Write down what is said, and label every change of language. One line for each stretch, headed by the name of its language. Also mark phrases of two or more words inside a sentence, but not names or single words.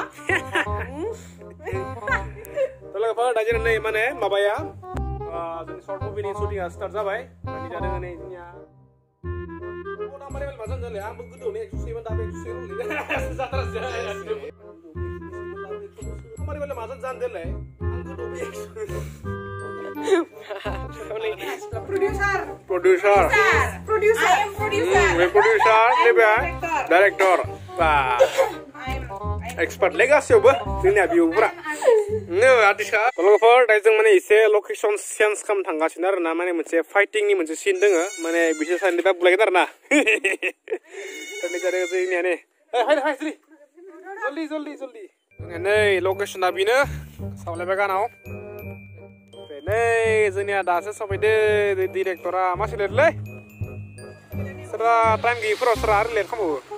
Bodo: लोगोफोर दायो नै माने माबाया जोंनि शर्ट मुभिनि शुटिंआ स्टार्ट जाबाय दानि जादों नै जोंनिया माने माजों जाले आंबो गोदौने 107 दाबो 107 जाथारसै माने माजों जान देले आं गोदौने
English: producer director expert
Bodo: legacyयावबो जोंनिया बिउफोरा आर्टिस्टआ लोगोफोर दायो जों माने एसे लकेसन चेन्ज खालामनो थांगासिनो आरोना माने मोनसे फाइटिंनि मोनसे सिन दोङो माने बिसोर सानैबा बुलायगोन आरोना जोंनिया नै जल्दि नै लकेसना बेनो सावलायबाय गानाव नै जोंनिया दासो सफैदो डिरेक्टरा मा सोलियोलै सोरबा टाइम गैयिफोराव सोरबा आरो लेट खालामबावो